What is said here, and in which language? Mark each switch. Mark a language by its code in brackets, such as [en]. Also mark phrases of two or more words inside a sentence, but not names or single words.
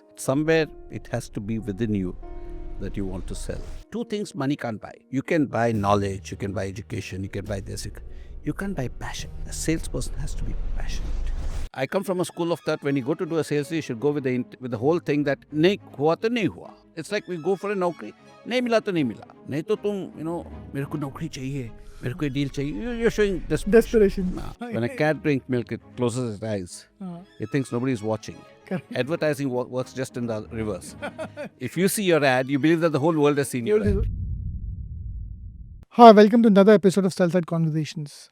[en] Somewhere it has to be within you that you want to sell. 2 things money can't buy. You can buy knowledge, you can buy education, you can buy this. You can't buy passion. A salesperson has to be passionate. I come from a school of thought, when you go to do a sales, you should go with the whole thing that [hi] नहीं हुआ तो नहीं हुआ. [en] It's like we go for a naukri. [hi] नहीं मिला तो नहीं मिला. नहीं तो तुम, मेरे को नौकरी चाहिए. मेरे को डील चाहिए. [en] You're showing Desperation. When a cat drinks milk, it closes its eyes. It thinks nobody is watching. Correct. Advertising works just in the reverse. If you see your ad, you believe that the whole world has seen your ad. Hi, welcome to another episode of Sell Side Conversations.